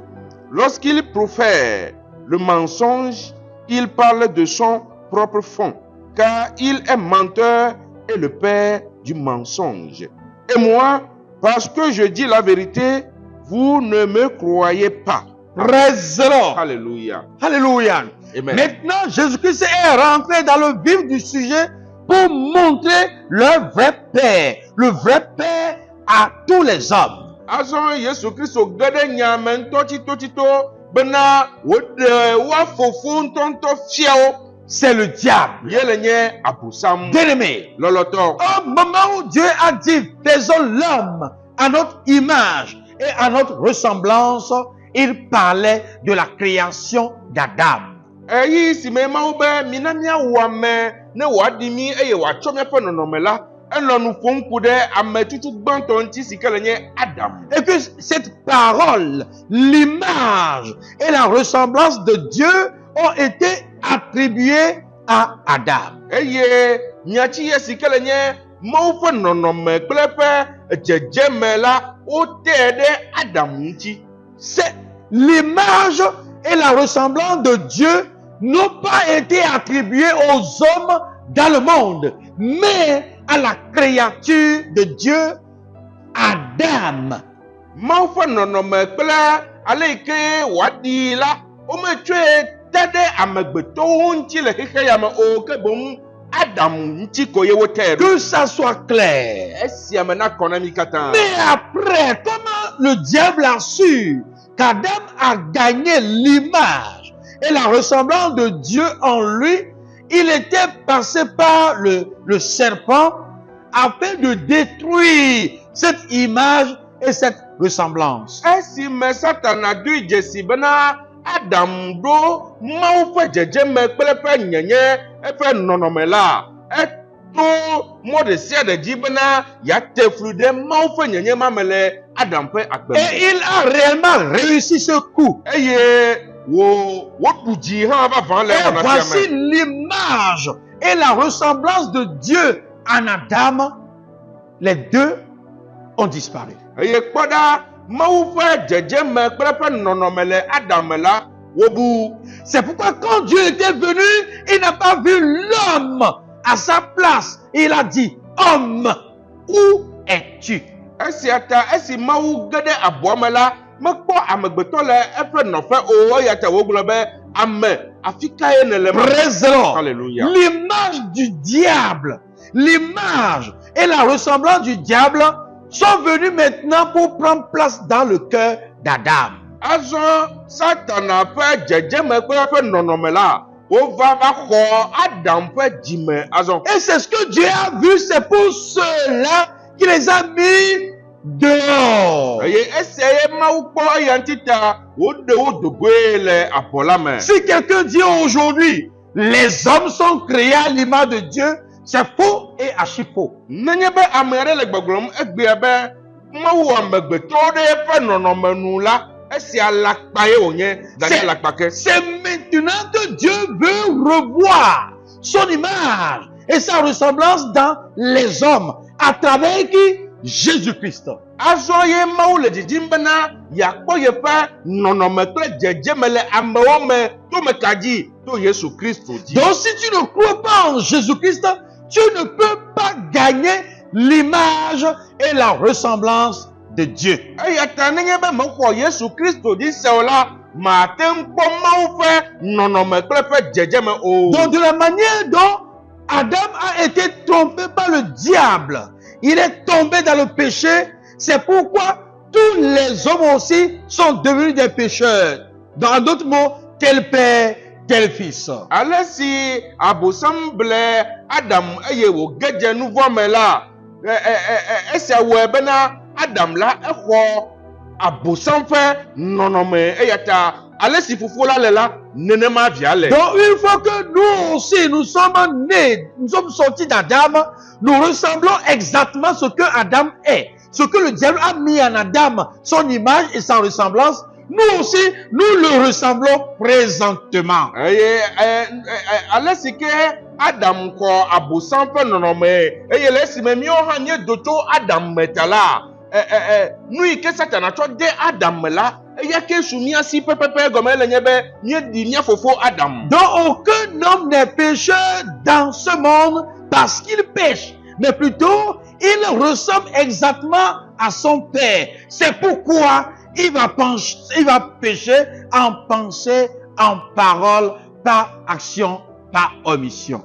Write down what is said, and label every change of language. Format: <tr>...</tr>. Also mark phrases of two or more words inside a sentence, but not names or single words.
<fr>Lorsqu'il profère le mensonge, il parle de son propre fond, car il est menteur et le père du mensonge. Et moi, parce que je dis la vérité, vous ne me croyez pas.</fr> <en>Praise the Lord.</en> <fr>Alléluia. Alléluia. Amen. Maintenant, Jésus-Christ est rentré dans le vif du sujet pour montrer le vrai Père. Le vrai Père à tous les hommes.</fr> <ee>Azɔ Yesu Kristo ge ɖe nya me ŋutɔtsitɔtsitɔ bena woɖe woa fofo ŋutɔŋutɔ fia wo.</ee> <fr>C'est le diable.</fr> <ee>Ye le nye abosam</ee> <fr>Bien-aimé,</fr> <ee>lɔlɔtɔ.</ee> <fr>au moment où Dieu a dit, faisons l'homme à notre image et à notre ressemblance, il parlait de la création d'Adam.</fr> <ee>Eyi si me Mawu be mina miawɔ ame ne wòaɖi mi eye wòatsɔ miaƒe nɔnɔme la, enɔ nu ƒom ku ɖe ame tutu gbãtɔ ŋuti si ke le nye Adam.</ee> <fr>Et que cette parole, l'image et la ressemblance de Dieu ont été attribuées à Adam.</fr> <ee>Eye nyatsi si ke le nye Mawu ƒe nɔnɔme kple eƒe dzedzeme la, wotɛ ɖe Adam ŋuti.</ee> <fr>C'est l'image et la ressemblance de Dieu n'ont pas été attribuées aux hommes dans le monde, mais à la créature de Dieu, Adam.</fr> <ee>Mawu ƒe nɔnɔme kple ale yi ke wòaɖi la, wometsɔe te ɖe amegbetɔwo ŋuti le xexe ya me o, ke boŋ Adam ŋuti ko ye wotɛ ɖo.</ee> <fr>Que ça soit clair.</fr> <ee>Esia me nakɔ na mi katã.</ee> <fr>Mais après, comment le diable a su qu'Adam a gagné l'image et la ressemblance de Dieu en lui? Il était passé par le serpent afin de détruire cette image et cette ressemblance.</fr> <ee>Esime Satana doe dzesi bena Adam ɖo Mawu ƒe dzedzeme kple eƒe nyenye eƒe nɔnɔme la, eto mɔ ɖe sia ɖe dzi bena yeate flu ɖe Mawu ƒe nyenye ma me le Adam ƒe agbe me.</ee> <fr>Et il a réellement réussi ce coup.</fr> <ee>Eye woɖu dzi hã vavã le</ee> <fr>Et</fr> <ee>wɔna sia</ee> <fr>voici</fr> <ee>me.</ee> <fr>l'image et la ressemblance de Dieu en Adam, les deux ont disparu.</fr> <ee>eye kpɔɖa mawu ƒe dzedzeme kple ƒe nɔnɔme le Adam la wobu.</ee> <fr>C'est pourquoi quand Dieu était venu, il n'a pas vu l'homme à sa place. Il a dit, homme, où es-tu?</fr> <ee>Esia ta esi mawu ge ɖe abɔa me la mekpɔ amegbetɔ le eƒe nɔƒe o, eya ta wogblɔ be ame afi kae nele ma.</ee> <en>Praise the Lord.</en> <fr>Alléluia. L'image du diable, l'image et la ressemblance du diable sont venus maintenant pour prendre place dans le cœur d'Adam.</fr> <ee>Azɔ Satana ƒe dzedzeme kple eƒe nɔnɔme la wova va xɔ Adam ƒe dzime azɔ.</ee> <fr>Et c'est ce que Dieu a vu, c'est pour cela qu'il les a mis dehors.</fr> <ee>Eye esia ye mawu kpɔ eya ŋuti ta woɖe wo do goe le abɔ la me.</ee> <fr>Si quelqu'un dit aujourd'hui, les hommes sont créés à l'image de Dieu, c'est faux et archi faux.</fr> <ee>Nenye be ame aɖe le gbɔgblɔm egbea be mawu amegbetɔwo ɖe eƒe nɔnɔme nu la, esia lakpa ye wònye, gake lakpa ke.</ee> <fr>C'est maintenant que Dieu veut revoir son image et sa ressemblance dans les hommes à travers qui? Jésus-Christ.</fr> <ee>Azɔ ye mawu le didim bena yeakpɔ yeƒe nɔnɔme kple dzedzeme le amewo me to me ka dzi to Yesu Kristo dzi.</ee> <fr>Donc si tu ne crois pas en Jésus-Christ, tu ne peux pas gagner l'image et la ressemblance de Dieu.</fr> <ee>Eya ta nenye be mexɔ Yesu Kristo dzi se o la, mate ŋu kpɔ mawu ƒe nɔnɔme kple ƒe dzedzeme o.</ee> <fr>Donc de la manière dont Adam a été trompé par le diable, il est tombé dans le péché, c'est pourquoi tous les hommes aussi sont devenus des pécheurs. Dans d'autres mots, tel père, tel fils.</fr> <ee>Ale si abosam ble Adam eye wòge dze nu vɔ me la, esia wɔe bena Adam la exɔ abosam ƒe nɔnɔme, eya ta ale si fofo la le la, nenema via le.</ee> <fr>Donc une fois que nous aussi, nous sommes nés, nous sommes sortis d'Adam, nous ressemblons exactement à ce que Adam est. Ce que le diable a mis en Adam, son image et sa ressemblance, nous aussi, nous le ressemblons présentement.</fr> <ee>Eye ale si ke Adam xɔ abosam ƒe nɔnɔme, eye le esime míawo hã míedo tso Adam me ta la, nu yi ke Satana tsɔ de Adam me la, eya ke su mía si pɛpɛpɛ gɔme le nye be míeɖi mía fofo Adam.</ee> <fr>Donc aucun homme n'est pécheur dans ce monde parce qu'il pêche, mais plutôt il ressemble exactement à son père. C'est pourquoi il va pécher en pensée, en parole, par action, par omission.</fr>